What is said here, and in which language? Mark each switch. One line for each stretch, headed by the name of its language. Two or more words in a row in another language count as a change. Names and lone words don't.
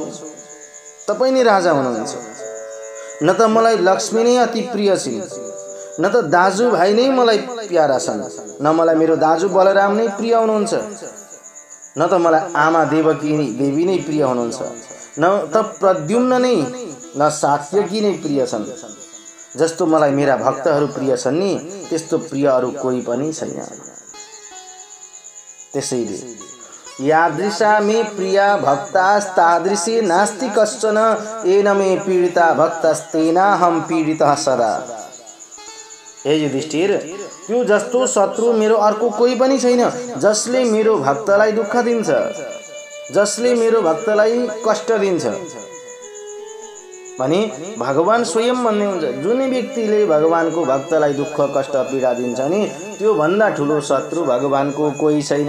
Nepali: तपाईँ नै राजा हुनुहुन्छ। न त मलाई लक्ष्मी नै अति प्रिय छिन्, न त दाजुभाइ नै मलाई प्यारा छन्, न मलाई मेरो दाजु बलराम नै प्रिय हुनुहुन्छ, न त मलाई आमा देवकी देवी नै प्रिय हुनुहुन्छ, न त प्रद्युम्न नै न सात्यकी नै प्रिय छन्। जस्तो मलाई मेरा भक्तहरू प्रिय छन् नि, त्यस्तो प्रिय अरू कोही पनि छैन। त्यसैले
Sanskrit: यादृशा मे प्रिया भक्तास्तादृशी नास्ति कश्चन, येन मे पीडिता भक्तस्तेनाहं पीडितः सदा।
Nepali: हे युधिष्ठिर, त्यो जस्तो शत्रु मेरो अर्को कोही पनि छैन जसले मेरो भक्तलाई दुःख दिन्छ, जसले मेरो भक्तलाई कष्ट दिन्छ भने भगवान स्वयं भन्ने हुन्छ, जुन व्यक्तिले भगवानको भक्तलाई दुःख कष्ट पीडा दिन्छ नि, त्यो भन्दा ठुलो शत्रु भगवानको कोही छैन।